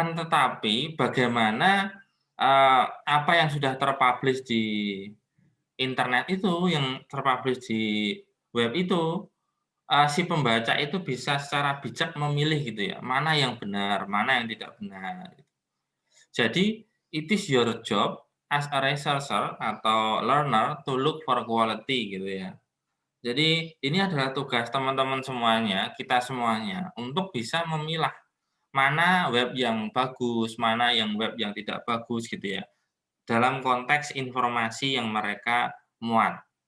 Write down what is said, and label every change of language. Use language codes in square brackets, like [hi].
[id] Akan tetapi bagaimana, apa yang sudah terpublish di internet itu, yang terpublish di web itu, si pembaca itu bisa secara bijak memilih gitu ya, mana yang benar, mana yang tidak benar. Jadi, [en] it is your job as a researcher atau learner to look for quality [id] gitu ya. Jadi, ini adalah tugas teman-teman semuanya, kita semuanya, untuk bisa memilah mana web yang bagus, mana yang web yang tidak bagus gitu ya, dalam konteks informasi yang mereka muat.